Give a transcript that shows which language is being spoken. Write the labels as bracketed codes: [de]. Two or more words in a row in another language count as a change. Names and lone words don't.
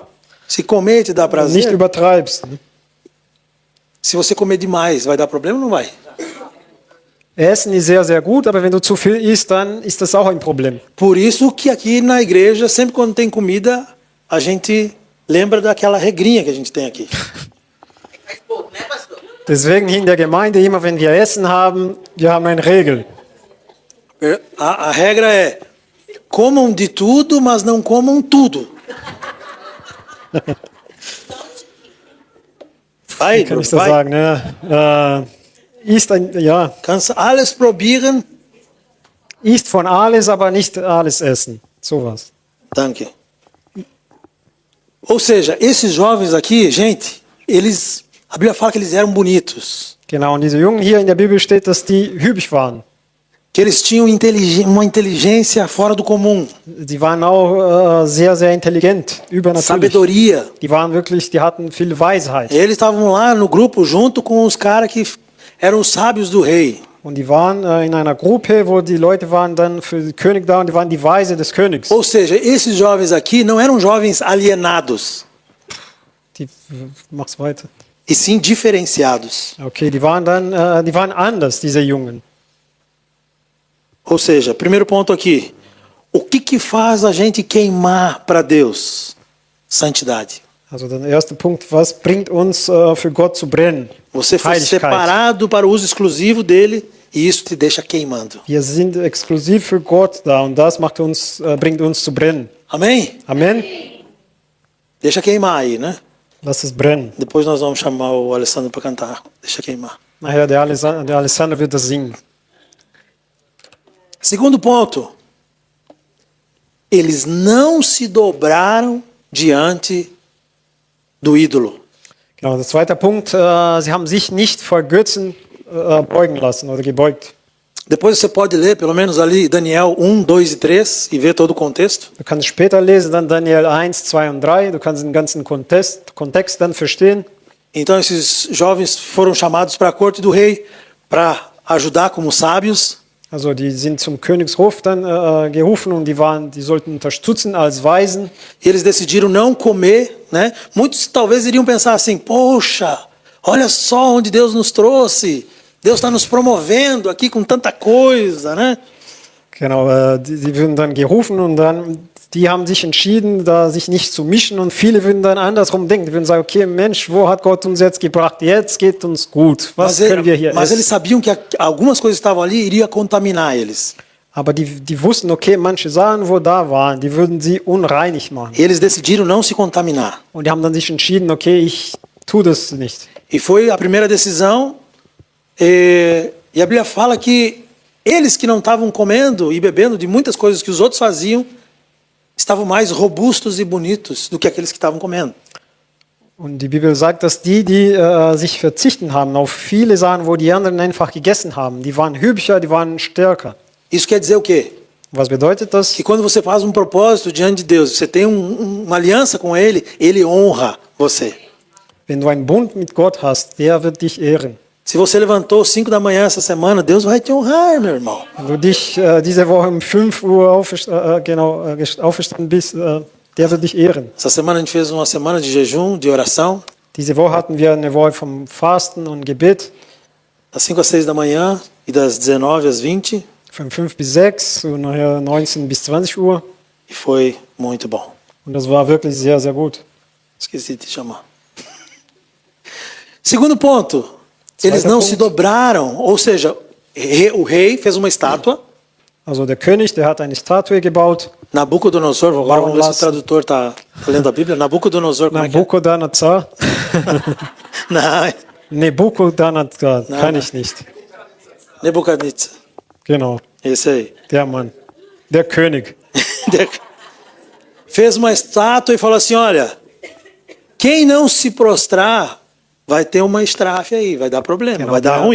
[pt] Se comer te dá [de] nicht [pt] prazer, [de] übertreibst. Ne? [pt] se você comer demais, vai dar problema ou não vai? [de] Essen ist sehr, sehr gut, aber wenn du zu viel isst, dann ist das auch ein Problem. [pt] Por isso que aqui na igreja, sempre quando tem comida, a gente lembra daquela regrinha que a gente tem aqui. [de] Deswegen hier in der Gemeinde, immer wenn wir Essen haben, wir haben eine Regel. [pt] A regra é: comam de tudo, mas não comam tudo. Vai, [de] Wie kann ich das [pt] vai. [de] sagen? Ne? Ja, Kannst alles probieren. isst von alles, aber nicht alles essen. Sowas. Danke. [pt] Ou seja, esses jovens aqui, gente, a Bíblia fala que eles eram bonitos, [de] Genau, und diese Jungen hier in der Bibel steht, dass die hübsch waren. [pt] que eles tinham uma inteligência fora do comum, [de] Die waren auch sehr, sehr intelligent, übernatürlich. [pt] sabedoria. [de] Die hatten viel Weisheit. [pt] Eles estavam lá no grupo junto com os caras que eram os sábios do rei. [de] Und die waren in einer Gruppe, wo die Leute waren dann für den König da und die waren die Weise des Königs. [pt] Ou seja, esses jovens aqui não eram jovens alienados, [de] Mach's weiter. [pt] e sim diferenciados. [de] Okay, die waren anders, diese Jungen. [pt] Ou seja, primeiro ponto aqui, o que faz a gente queimar para Deus? Santidade. [de] Also der erste Punkt, was bringt uns für Gott zu brennen? [pt] Você foi [de] Heiligkeit. [pt] separado para o uso exclusivo dele e isso te deixa queimando. [de] Wir sind exklusiv für Gott da und das bringt uns zu brennen. [pt] Amém? [de] Amen? [pt] Deixa queimar aí, né? [de] Lass es brennen. [pt] Depois nós vamos chamar o Alessandro para cantar. Deixa queimar. [de] Nachher der Alessandro wird das singen. [pt] Segundo ponto. Eles não se dobraram diante do ídolo. Genau, der zweite Punkt, sie haben sich nicht vor Götzen beugen lassen oder gebeugt. Depois você pode ler, pelo menos ali, Daniel 1, 2 e 3 e ver todo o contexto. [de] Du kannst später lesen, dann Daniel 1, 2 und 3. Du kannst den ganzen Kontext dann verstehen. [pt] Então esses jovens foram chamados para a corte do rei para ajudar como sábios. [de] Also die sind zum Königshof dann gerufen und die sollten unterstützen als Weisen. [pt] E eles decidiram não comer, né? Muitos talvez iriam pensar assim: poxa, olha só onde Deus nos trouxe. Deus está nos promovendo aqui com tanta coisa, né? [de] Genau, die würden dann gerufen und dann, die haben sich entschieden, da sich nicht zu mischen und viele würden dann andersrum denken. Die würden sagen, okay, Mensch, wo hat Gott uns jetzt gebracht? Jetzt geht uns gut. Was können wir hier [pt] Mas eles [de] essen? [pt] sabiam que algumas coisas que estavam ali iria contaminar eles. [de] Aber die wussten, okay, manche Sachen, wo da waren, die würden sie unreinig machen. [pt] E eles decidiram não se contaminar. [de] Und die haben dann sich entschieden, okay, ich tue das nicht. [pt] E foi a primeira decisão. E a Bíblia fala que eles que não estavam comendo e bebendo de muitas coisas que os outros faziam, estavam mais robustos e bonitos do que aqueles que estavam comendo. [de] Und die Bibel sagt, dass die sich verzichten haben auf viele Sachen, wo die anderen einfach gegessen haben, die waren hübscher, die waren stärker. [pt] Isso quer dizer o quê? [de] Was bedeutet das? [pt] Que quando você faz um propósito diante de Deus, você tem uma aliança com Ele, Ele honra você. [de] Wenn du einen Bund mit Gott hast, der wird dich ehren. [pt] Se você levantou 5 da manhã essa semana, Deus vai te honrar, meu irmão. [de] Wenn du dich diese Woche um 5 Uhr aufgestanden bist, der wird dich ehren. [pt] Essa semana a gente fez uma semana de jejum, de oração, [de] Diese Woche hatten wir eine Woche vom Fasten und Gebet, [pt] das 5 às 6 da manhã e das 19 às 20, [de] von 5 bis 6 und nachher 19 bis 20 Uhr. [pt] e foi muito bom. [de] Und das war wirklich sehr, sehr gut. [pt] Esqueci de te chamar. Segundo ponto, eles não se dobraram, ou seja, o rei fez uma estátua. [de] Also der König, der hat eine Statue gebaut. [pt] Nabucodonosor, vamos ver se o tradutor está lendo a Bíblia. Nabucodonosor, como é que é? Nabucodonosor. Não, [de] Nebuchadnezzar, Nein, kann nein. ich nicht. Nebuchadnezzar, Genau, [pt] esse aí. [de] der Mann. Der König. [pt] Fez uma estátua e falou assim, olha, quem não se prostrar vai ter uma estrafe aí, vai dar problema, vai dar ruim.